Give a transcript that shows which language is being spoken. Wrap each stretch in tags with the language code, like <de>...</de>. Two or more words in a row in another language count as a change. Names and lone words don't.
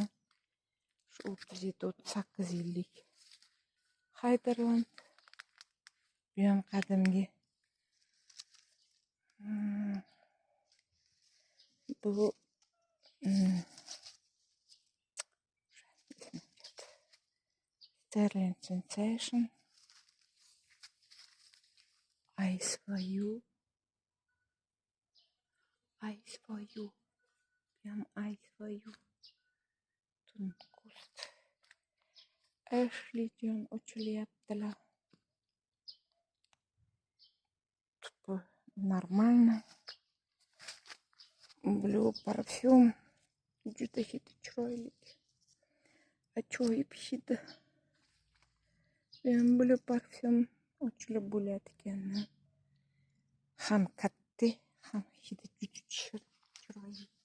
<uz>Shu 37-38 yillik. Haydarland. Bu ham qadimgi. Bu Sterling Sensation. Eyes for you. Eyes for you. Bu ham Eyes for you. Tunkost. Ashley John uchilyaptilar. Bu нормально. Blue parfum. Juda hidi chiroyli. Ajoyib hidi. Blue parfum ochilib bo'ladi ekan. Ham katta, ham hidi juda chiroyli.</uz>